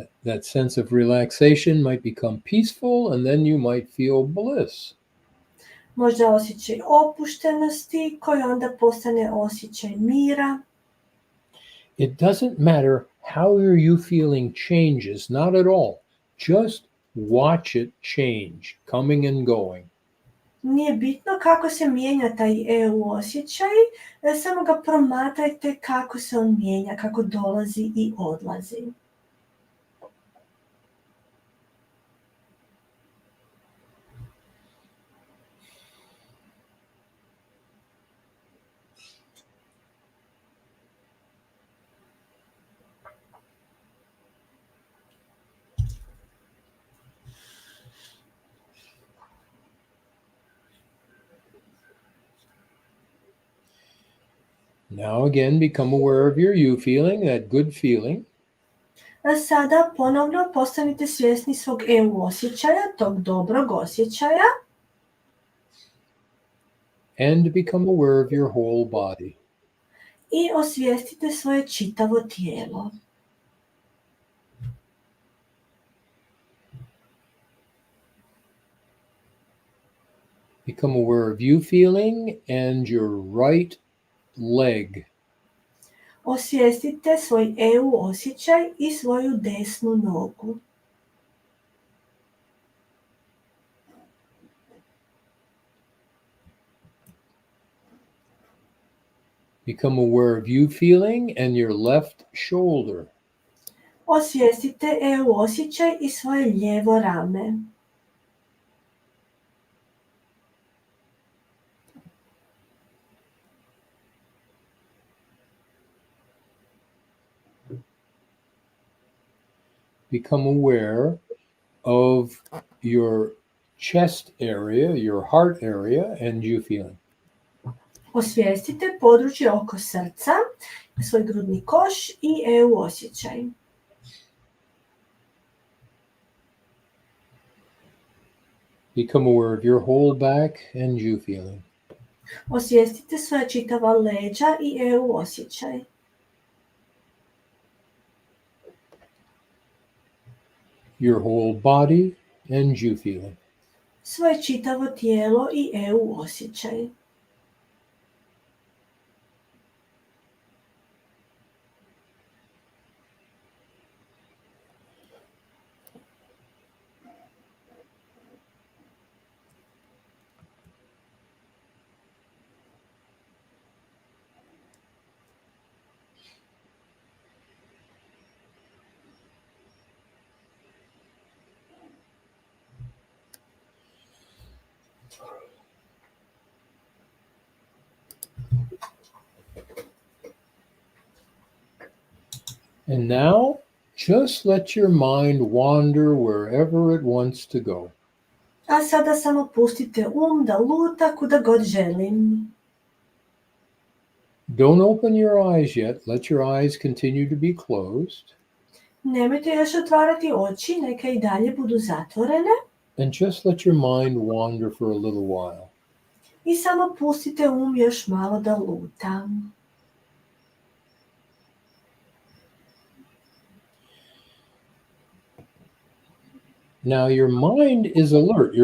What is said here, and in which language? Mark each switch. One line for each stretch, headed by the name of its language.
English: That sense of relaxation might become peaceful and then you might feel bliss.
Croatian: Možda osjećaj opuštenosti koji onda postane osjećaj mira.
English: It doesn't matter how your you feeling changes, not at all. Just watch it change, coming and going.
Croatian: Nije bitno kako se mijenja taj EU osjećaj, samo ga promatrajte kako se on mijenja, kako dolazi i odlazi.
English: Now again, become aware of your you feeling, that good feeling.
Croatian: A sada ponovno postanite svjesni svog EU osjećaja, tog dobrog osjećaja,
English: and become aware of your whole body.
Croatian: i osvijestite svoje čitavo tijelo.
English: Become aware of you feeling and your right leg.
Croatian: Osvijestite svoj EU osjećaj i svoju desnu nogu.
English: Become aware of you feeling and your left shoulder.
Croatian: Osvijestite EU osjećaj i svoje lijevo rame.
English: Become aware of your chest area, your heart area, and you feeling.
Croatian: Osvijestite područje oko srca, svoj grudni koš i EU osjećaj.
English: Become aware of your whole back and you feeling.
Croatian: Osvijestite svoja čitava leđa i EU osjećaj.
English: Your whole body and you feeling.
Croatian: Svoje čitavo tijelo i EU osjećaj.
English: And now, just let your mind wander wherever it wants to go.
Croatian: A sada samo pustite da luta kuda god želim.
English: Don't open your eyes yet. Let your eyes continue to be closed.
Croatian: Nemojte još otvarati oči, neka i dalje budu zatvorene.
English: And just let your mind wander for a little while.
Croatian: I samo pustite još malo da luta.
English: Now your mind is alert.